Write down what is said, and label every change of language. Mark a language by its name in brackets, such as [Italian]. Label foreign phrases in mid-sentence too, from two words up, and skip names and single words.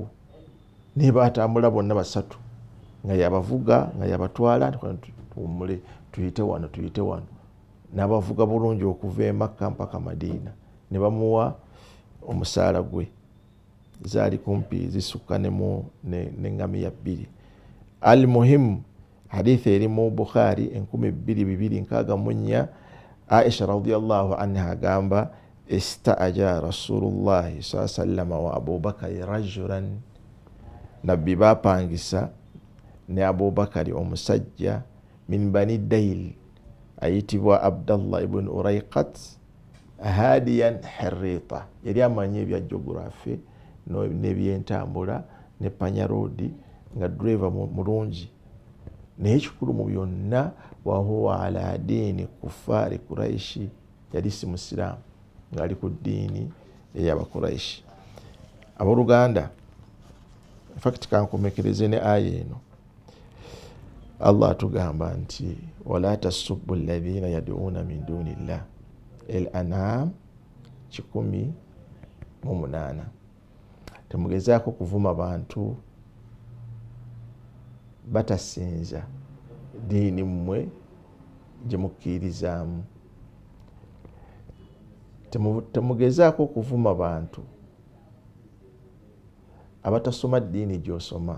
[Ganda] Ne batambula bonna basatu, nga yabavuga nga yabatwala, tuwummule tuyite wano tuyite wano, n'abavuga bulungi okuva e Makka mpaka Madina. Ne bamuwa omusaala gwe, zaali kumpi zisukka n'eŋŋamiya 2. Al muhimu, hadithi eri mu Bukhari 2264. [Arabic] Aisha رضي الله عنها agamba, استأجر رسول الله صلى الله عليه وسلم وأبو بكر رجلا, [Ganda] nabbi bapangisa ne Abubakari omusajja min Bani Dayl ayitibwa Abdallah ibn Urayqat, [Arabic] هاديا خريتا, [Ganda] yali amanyi ebya geography n'ebyentambula ne Panya Road, nga driver mulungi. Naye ekikulu mu byonna, [Arabic] وهو على دين كفار قريش, [Ganda] yali si musiraamu, ng'ali ku ddiini ey'Abakuraishi. Abooluganda, [English] in fact [Ganda] kankomekereze ne aya eno. Allah atugamba nti [Arabic] ولا تسبوا الذين يدعون من دون الله, [Ganda] Al-An'am 18. Temugezaako kuvuma bantu batasinza diini mmwe gye mukkirizaamu. Temugezaako kuvuma bantu abatasoma ddiini gy'osoma.